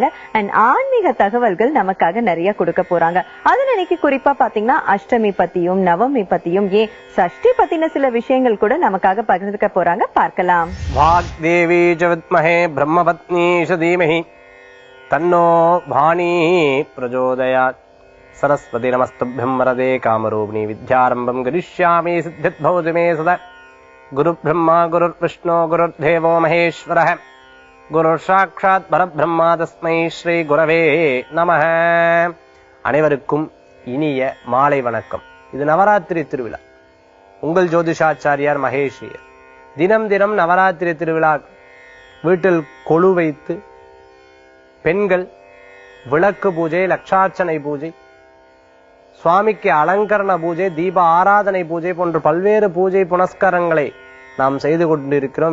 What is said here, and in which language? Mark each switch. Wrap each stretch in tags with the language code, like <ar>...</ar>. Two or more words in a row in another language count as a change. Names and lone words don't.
<ta>அண்ட் ஆன்மீக தகவல்கள் நமக்காக நிறைய கொடுக்க போறாங்க. அதுல இன்னைக்கு குறிப்பா பாத்தீங்கன்னா அஷ்டமி பத்தியும் நவமி பத்தியும் ஏன் சஷ்டி பத்தின சில விஷயங்கள் கூட நமக்காக பகிர்ந்துக்க போறாங்க. பார்க்கலாம்.</ta> <sa>वाग्देवी जविद्महे ब्रह्मपत्नीश धीमहि तन्नो पाणि प्रचोदयात्. सरस्वती नमस्तुभ्यं वरदे कामरूपिणी विद्यारंभं करिष्यामि सिद्धिर्भवतु मे सदा. गुरुब्रह्मा गुरुर्विष्णु गुरुर्देवो महेश्वरः गुरुसाक्षात् परब्रह्मा तस्मै श्री गुरवे நமः.</sa> <ta>அனைவருக்கும் இனிய மாலை வணக்கம். இது நவராத்திரி திருவிழா. உங்கள் ஜோதிஷாச்சாரியார் மகேஷியர். தினம் தினம் நவராத்திரி திருவிழா வீட்டில் கொலு வைத்து பெண்கள் விளக்கு பூஜை, லட்சார்ச்சனை பூஜை, சுவாமிக்கு அலங்கரண பூஜை, தீப ஆராதனை பூஜை போன்ற பல்வேறு பூஜை புனஸ்காரங்களை நாம் செய்து கொண்டிருக்கிறோம்.</ta>